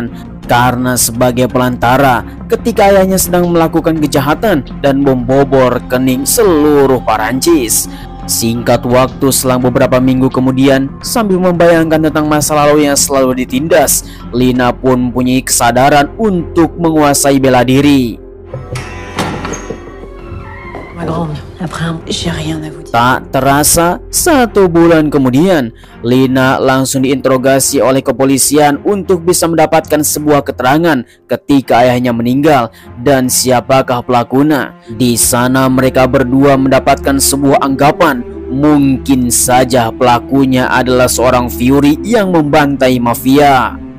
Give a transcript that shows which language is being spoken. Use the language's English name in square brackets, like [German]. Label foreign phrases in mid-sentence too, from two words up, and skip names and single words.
[Indonesian] Karena sebagai pelantara ketika ayahnya sedang melakukan kejahatan dan membobol rekening seluruh Perancis. Singkat waktu, selang beberapa minggu kemudian, sambil membayangkan tentang masa lalu yang selalu ditindas, Lina pun mempunyai kesadaran untuk menguasai bela diri. [French] Ma grande, après, j'ai rien à vous dire. [Indonesian] Tak terasa 1 bulan kemudian, Lina langsung diinterogasi oleh kepolisian untuk bisa mendapatkan sebuah keterangan ketika ayahnya meninggal dan siapakah pelakunya. Di sana mereka berdua mendapatkan sebuah anggapan Mungkin saja pelakunya adalah seorang Fury yang membantai mafia.